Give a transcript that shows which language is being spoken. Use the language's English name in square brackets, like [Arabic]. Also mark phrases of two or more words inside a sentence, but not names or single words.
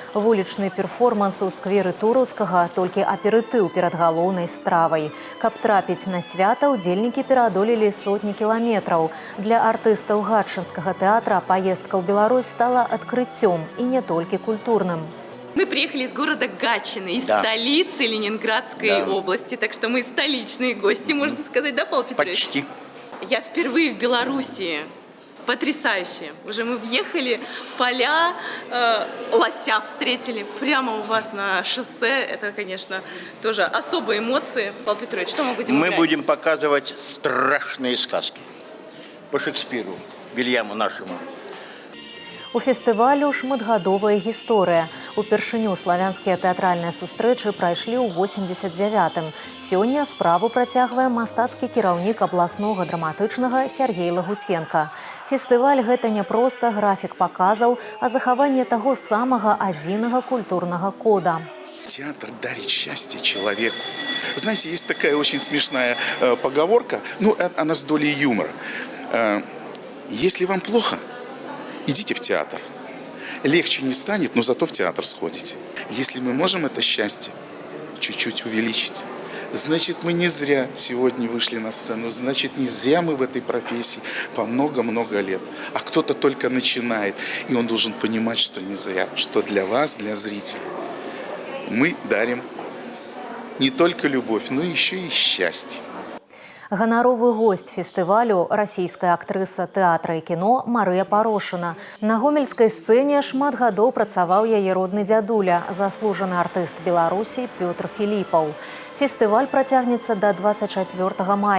[Belarusian] Вулічны перформанс у скверы Тураўскага толькі аперытыў перад галоўнай стравай. Каб трапіць на свята, удзельнікі пераадолелі сотні кіламетраў. Для артыстаў гатчынскага тэатра поездка ў Беларусь стала адкрыццём і не толькі культурным. [Russian] Мы приехали из города Гатчины, из столицы Ленинградской области, так что мы столичные гости, можно сказать, да, Павел Петрович? Почти. Я впервые в Белоруссии. Потрясающе. Уже мы въехали, поля, лося встретили прямо у вас на шоссе. Это, конечно, тоже особые эмоции. Павел Петрович, что мы будем играть? Мы будем показывать страшные сказки по Шекспиру, Вильяму нашему. [Belarusian] У фестывалю шматгадовая гісторыя. Упершыню славянскія тэатральныя сустрэчы прайшлі ў 89-м. Сёння справу працягвае мастацкі кіраўнік абласнога драматычнага Сергей Лагуценко. Фестываль – гэта не проста графік паказаў, а захаванне таго самага адзінага культурнага кода. [Russian] Театр дарит счастье человеку. Знаете, есть такая очень смешная поговорка, она с долей юмора. Если вам плохо, идите в театр. Легче не станет, но зато в театр сходите. Если мы можем это счастье чуть-чуть увеличить, значит, мы не зря сегодня вышли на сцену, значит, не зря мы в этой профессии по много-много лет. А кто-то только начинает, и он должен понимать, что не зря, что для вас, для зрителей, мы дарим не только любовь, но еще и счастье. [Belarusian] Ганаровы госць фестывалю – расійская актрыса тэатра і кіно Марыя Парошына. На гомельскай сцэне шмат гадоў працаваў яе родны дзядуля, заслужаны артыст Беларусі Пётр Філіпаў. Фестываль працягнецца да 24 мая.